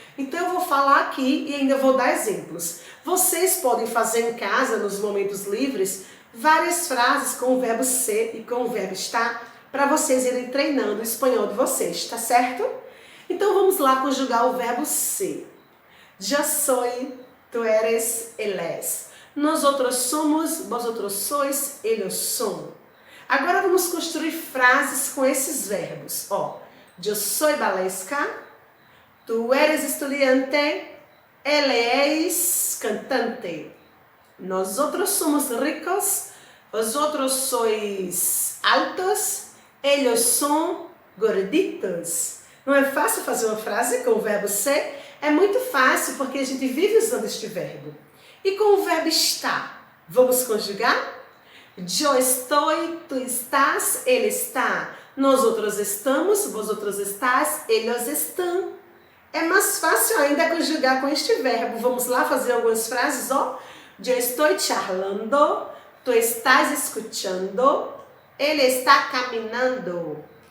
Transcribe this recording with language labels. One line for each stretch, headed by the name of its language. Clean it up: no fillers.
Portuguese: Então eu vou falar aqui e ainda vou dar exemplos. Vocês podem fazer em casa, nos momentos livres, várias frases com o verbo ser e com o verbo estar, para vocês irem treinando o espanhol de vocês, tá certo? Então vamos lá conjugar o verbo ser.
Spanish: Yo soy, tú eres, él es. Nosotros somos, vosotros sois, ellos son.
Portuguese: Agora vamos construir frases com esses verbos.
Spanish: Ó, yo soy Valesca, tú eres estudiante, él es cantante. Nosotros somos ricos, vosotros sois altos, ellos son gorditos.
Portuguese: Não é fácil fazer uma frase com o verbo ser? É muito fácil porque a gente vive usando este verbo. E com o verbo estar, vamos conjugar?
Spanish: Yo estoy, tú estás, él está. Nosotros estamos, vosotros estás, ellos están.
Portuguese: É mais fácil ainda conjugar com este verbo. Vamos lá fazer algumas frases, ó.
Spanish: Yo estoy charlando, tú estás escuchando, él está caminando.